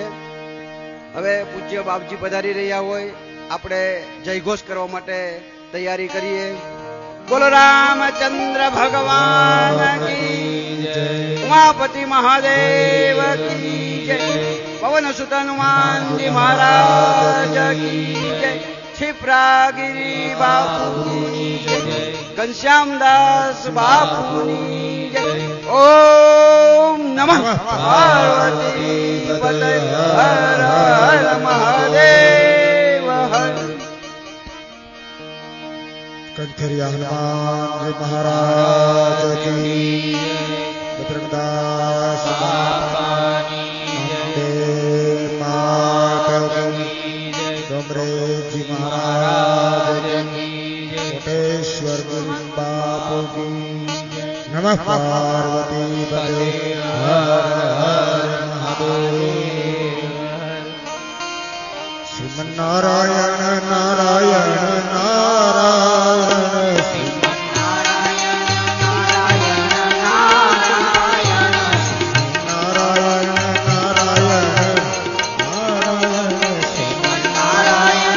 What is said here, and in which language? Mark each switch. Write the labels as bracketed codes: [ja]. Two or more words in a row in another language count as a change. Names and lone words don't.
[gu] હવે પૂજ્ય બાપજી પધારી રહ્યા હોય, આપણે જયઘોષ કરવા માટે તૈયારી કરીએ. બોલો રામચંદ્ર ભગવાન [hi] की जय, [gu] ઉમાપતિ મહાદેવ [hi] की जय, [gu] પવન સુત હનુમાનજી મહારાજ [hi] की जय, [gu] ક્ષિપ્રાગિરી બાપૂની જય, ઘનશ્યામદાસ બાપૂની જય. [sa] ओम नमः पार्वती पतये हर हर महादेव हर. [hi] कंठरिया हनुमान जी महाराज की, बद्रदास जी महाराज कोटेश्वर बापू की. [sa] नमः पार्वती पते हर हर महादेव. श्रीमन नारायण नारायण नारायण श्रीमन नारायण नारायण नारायण नारायण नारायण नारायण श्रीमन नारायण